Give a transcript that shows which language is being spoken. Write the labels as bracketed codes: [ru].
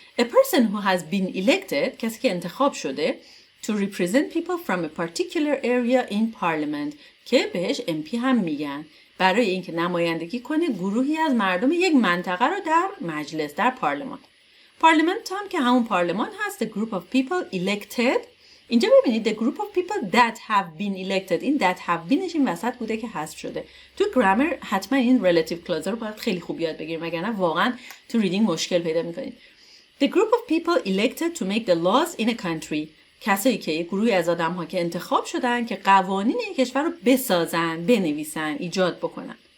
[en] a person who has been elected [fa] کسی که انتخاب شده [en] to represent people from a particular area in parliament [fa] که بهش MP هم میگن، برای اینکه نمایندگی کنه گروهی از مردم یک منطقه رو در مجلس، در پارلمان. پارلمنت هم که همون پارلمان هست. [en] the group of people elected. [fa] اینجا ببینید [en] the group of people that have been elected، [fa] این that have beenش این وسط بوده که حذف شده. تو گرامر حتما این relative clause رو باید خیلی خوب یاد بگیریم وگرنه واقعا تو ریدینگ مشکل پیدا میکنید. [en] the group of people elected to make the laws in a country، [fa] کسایی که یک گروهی از آدم ها که انتخاب شدن که قوانین یک کشور رو بسازن، بنویسن، ایجاد بکنن.